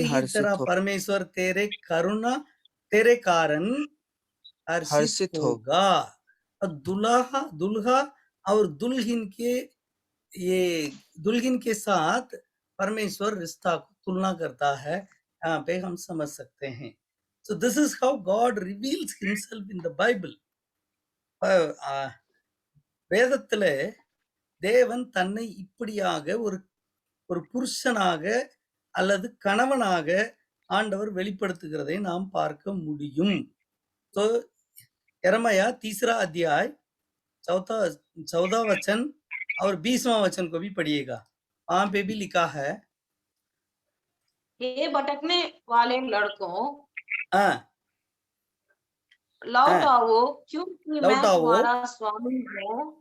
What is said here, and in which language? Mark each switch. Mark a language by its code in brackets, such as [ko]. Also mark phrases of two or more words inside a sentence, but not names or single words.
[hi] परमेश्वर तेरे कारण हर्षित होगा। और दुल्हा और दुल्हन के साथ परमेश्वर रिश्ता को तुलना करता है, यहाँ पे हम समझ सकते हैं। [en] So this is how God reveals himself in the Bible. [ta] வேதத்திலே தேவன் தன்னை இப்படியாக ஒரு புருஷனாக அல்லது கணவனாக ஆண்டவர் வெளிப்படுத்துகிறதை நாம் பார்க்க முடியும்। [hi] तो यिर्मयाह 3 अध्याय 14 वचन और 20वां वचन को भी पढ़िएगा, वहां पे भी लिखा है, हे भटकने वाले लड़कों, लौट आओ, क्योंकि मैं तुम्हारा स्वामी हूँ।